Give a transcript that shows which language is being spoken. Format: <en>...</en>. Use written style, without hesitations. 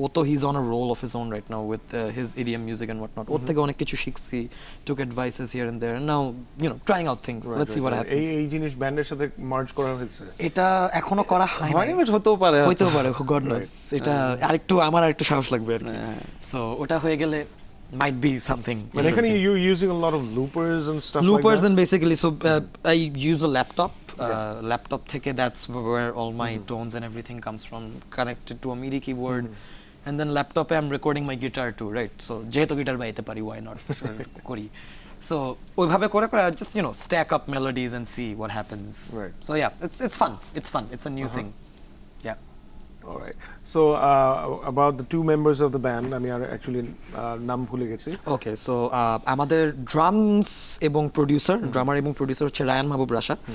<en>He's on a roll of his own right now with his EDM music and whatnot.</en> <bn>ওর থেকে অনেক কিছু শিখছি,</bn> <en>took advices here and there, and now trying out things. Let's see what happens.</en> <bn>এই জিনিস ব্যান্ডের সাথে merge করা হয়েছে। এটা এখনো করা হয়নি বাট হতেও পারে হইতেও পারে,</bn> <en>God knows.</en> <bn>এটা আমার আরেকটু সাহস লাগবে আর কি।</bn> <en>So</en> <bn>ওটা হয়ে গেলে</bn> <en>might be something. But এখানে you're using a lot of loopers and stuff Loopers like that? and basically I use a laptop. Laptop থেকে that's where all my tones and everything comes from, connected to a MIDI keyboard, and then laptop I'm recording my guitar too, right? So</en> <bn>যেহেতু guitar বাজাইতে পারি,</bn> <en>why not করি? So</en> <bn>ওইভাবে করে করে</bn> <en>just stack up melodies and see what happens. Right. So yeah, it's fun. It's a new thing. Yeah. All right. So about the two members of the band,</en> <bn>আমি আর</bn> <en>actually</en> <bn>নাম ভুলে গেছি.</bn> <en>Okay, so</en> <bn>আমাদের drums এবং ড্রামার এবং producer হচ্ছে Ryan মাহবুব রাশা।</bn>